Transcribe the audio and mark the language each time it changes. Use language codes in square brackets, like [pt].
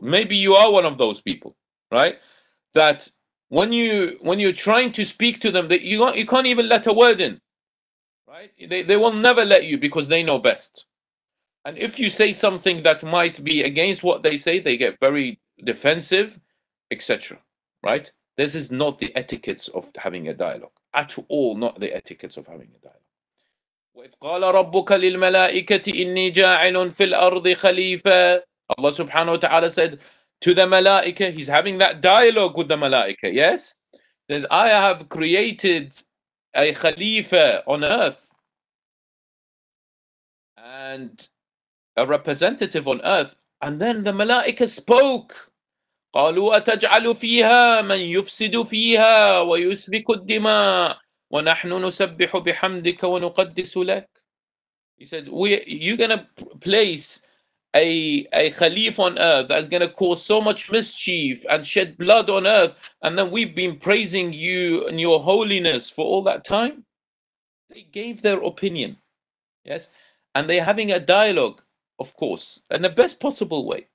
[en] Maybe you are one of those people, right? That when you're trying to speak to them, that you can't even let a word in, right? They will never let you because they know best. And if you say something that might be against what they say, they get very defensive, etc. Right? This is not the etiquettes of having a dialogue at all. Not the etiquettes of having a dialogue. [ar] وإذ قال ربك للملائكة إني جاعل في الأرض خليفة. [en] Allah subhanahu wa ta'ala said to the malaika, he's having that dialogue with the malaika, yes? Says, I have created a khalifa on earth and a representative on earth. And then the malaika spoke. [ar] قالوا أتجعل فيها من يفسد فيها ويسفك الدماء ونحن نسبح بحمدك ونقدس لك. [en] He said, you're going to place a Khalif on earth that's going to cause so much mischief and shed blood on earth, and then we've been praising you and your holiness for all that time? They gave their opinion, yes? And they're having a dialogue, of course, in the best possible way.